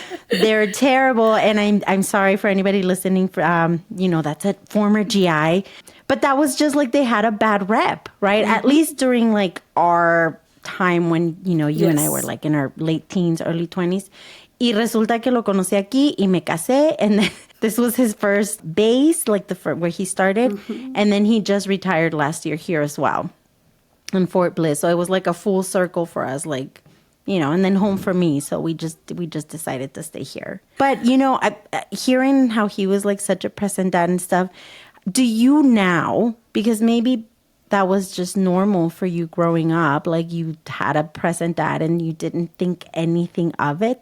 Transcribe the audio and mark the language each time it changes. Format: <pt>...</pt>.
<en>They're terrible. And I'm sorry for anybody listening, that's a former GI. But that was just like they had a bad rep, right? At least during like our time when, you and I were like in our late teens, early 20s.</en> <es>Y resulta que lo conocí aquí y me casé.</es> <en>And then this was his first base, like where he started. And then he just retired last year here as well in Fort Bliss. So it was like a full circle for us, like, and then home for me. So we just decided to stay here. But, hearing how he was like such a present dad and stuff, do you now, because maybe that was just normal for you growing up, like you had a present dad and you didn't think anything of it.</en>